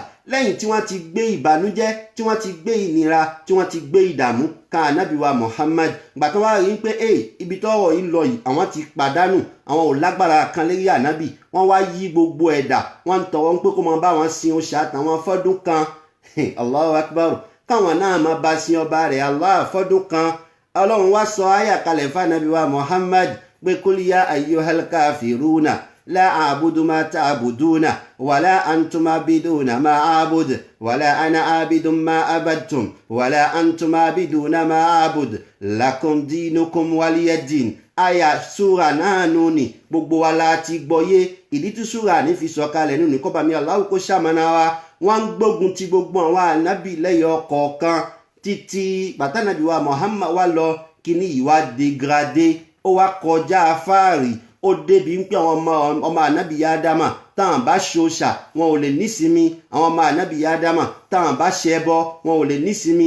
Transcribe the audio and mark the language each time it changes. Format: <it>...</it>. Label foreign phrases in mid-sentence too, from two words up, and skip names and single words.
<yo>Lẹ́yìn tí wọ́n ti gbé ìbànújẹ́, tí wọ́n ti gbé ìnira, tí wọ́n ti gbé ìdààmú kan ànábì wa Muhammad, gbà tó wá rí pé ibi tọ́rọ̀ yìí lọ yìí àwọn ti pàdánù, àwọn ò lágbára kan lérí ànábì, wọ́n wá yí gbogbo ẹ̀dà, wọ́n ń tọrọ pé kó máa bá wọn sin òòṣà àtàwọn fọ́dún kan.</yo> <ar>الله أكبر,</ar> <yo>káwọn náà máa bá sin ọba rẹ̀ Allah fọ́dún kan. Ọlọ́run wá sọ àyà kalẹ̀ fún ànábì wa Muhammad pé</yo> <ar>قل يا أيها الكافرون لا أعبد ما تعبدون ولا أنتم عابدون ما أعبد ولا أنا عابد ما عبدتم ولا أنتم عابدون ما أعبد لكم دينكم ولي دين.</ar> <yo>Àyà súra náà nù ní gbogbo wa la ti gbọ́yé. Ìdí tí súra ní fi sọ̀kalẹ̀ nù ní kọ́ba mi Allahu kó ṣamọ̀nà wa. Wọ́n ń gbógun ti gbogbo àwọn ànábì lẹ́yọ kọ̀ọ̀kan títí bàtànàbí wa Muhammad wá lọ kíní yìí wá dégradé, ó wá kọjá afáàrí, ó débi ń pé àwọn ọmọ ànábì Ádámà táwọn bá ṣòṣà wọn ò lè nísinmi, àwọn ọmọ ànábì Ádámà táwọn bá ṣẹbọ wọn ò lè nísinmi.</yo>